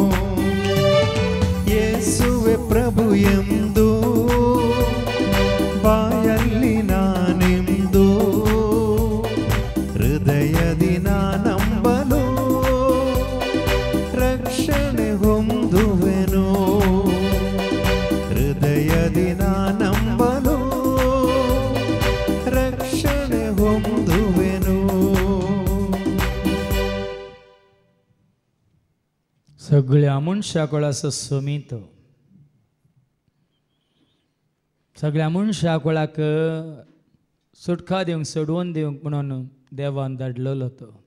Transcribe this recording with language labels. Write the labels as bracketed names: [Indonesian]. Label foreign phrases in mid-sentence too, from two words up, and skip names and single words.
[Kannada] ಯೇಸುವೆ ಪ್ರಭು ಎಂದು ಬಾಯಲ್ಲಿ ನಾನೆಂದು ಹೃದಯದಿ ನಂಬಲು ರಕ್ಷಣೆ ಹೊಂದುವೆನು. ಹೃದಯದಿ ನಂಬಲು ರಕ್ಷಣೆ ಹೊಂದುವೆನು. [Konkani] सगळ्या मनशाक सोमितो, सगळ्या मनशाक सुटका दिवंक सोडवून दिवंक म्हणून देवान धाडलेलो तो.